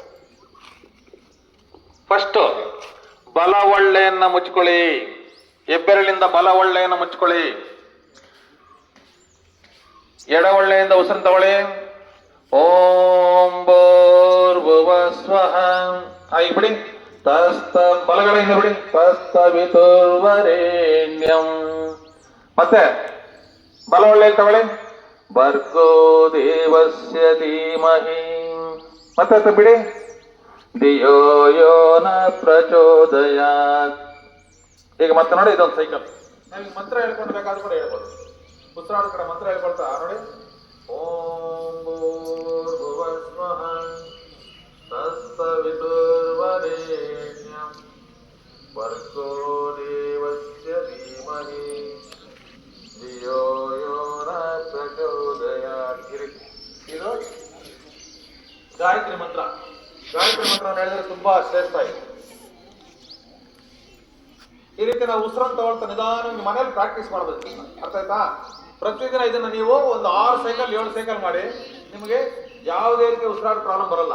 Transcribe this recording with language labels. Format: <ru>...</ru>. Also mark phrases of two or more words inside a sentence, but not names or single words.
<kn>ಫಸ್ಟ್ ಬಲ ಒಳ್ಳೆಯನ್ನ ಮುಚ್ಕೊಳ್ಳಿ, ಹೆಬ್ಬೆರಳಿಂದ ಬಲ ಒಳ್ಳೆಯನ್ನು ಮುಚ್ಕೊಳ್ಳಿ, ಎಡ ಒಳ್ಳೆಯಿಂದ ಉಸಿರು ತಗೊಳ್ಳಿ.</kn> <sa>ಓಂ ಭೂರ್ಭುವಸ್ವಃ.</sa> <kn>ಈಗ ಬಿಡಿ. ತಸ್ತ ಬಲಗಡೆಯಿಂದ ಬಿಡಿ. ತಸ್ತವಿತುರ್ವರೆಣ್ಯಂ. ಮತ್ತೆ ಬಲ ಒಳ್ಳೆಯಲ್ಲಿ ತಗೊಳ್ಳಿ.</kn> <sa>ಭರ್ಗೋ ದೇವಸ್ಯ ಧೀಮಹಿ.</sa> <kn>ಮತ್ತೆ ಬಿಡಿ.</kn> <sa>ಧಿಯೋ ಯೋ ನ ಪ್ರಚೋದಯಾತ್.</sa> <kn>ಈಗ ಮತ್ತೆ ನೋಡಿ, ಇದೊಂದು ಸೈಕಲ್. ನಾವು ಮಂತ್ರ ಹೇಳ್ಕೊಂಡು ಬೇಕಾದ್ರೂ ಕೂಡ ಹೇಳ್ಬೋದು. ಉಸಿರಾಡ ಕಡೆ ಮಂತ್ರ ಹೇಳ್ಕೊಳ್ತಾ ನೋಡಿ.</kn> <sa>ಓಂ ಭೂರ್ಭುವಸ್ವಃ ತಸ್ತವಿತುರ್ವರೆಣ್ಯಂ ಭರ್ಗೋ ದೇವಸ್ಯ ಧೀಮಹಿ ಧಿಯೋ ಯೋ ನ ಪ್ರಚೋದಯಾತ್.</sa> <kn>ಇದು ಗಾಯತ್ರಿ ಮಂತ್ರ. ಗಾಯತ್ರಿ ಮಂತ್ರ ಹೇಳಿದ್ರೆ ತುಂಬಾ ಶ್ರೇಷ್ಠ ಇದೆ. ಈ ರೀತಿ ನಾವು ಉಸಿರನ್ನು ತಗೊಳ್ತಾ ನಿಧಾನ ಮನೇಲಿ ಪ್ರಾಕ್ಟೀಸ್ ಮಾಡಬೇಕು. ಅರ್ಥ ಆಯ್ತಾ? ಪ್ರತಿದಿನ ಇದನ್ನ ನೀವು ಒಂದು 6 ಸೈಕಲ್ 7 ಸೈಕಲ್ ಮಾಡಿ, ನಿಮಗೆ ಯಾವುದೇ ರೀತಿ ಉಸಿರಾಟ ಪ್ರಾಬ್ಲಮ್ ಬರಲ್ಲ.</kn>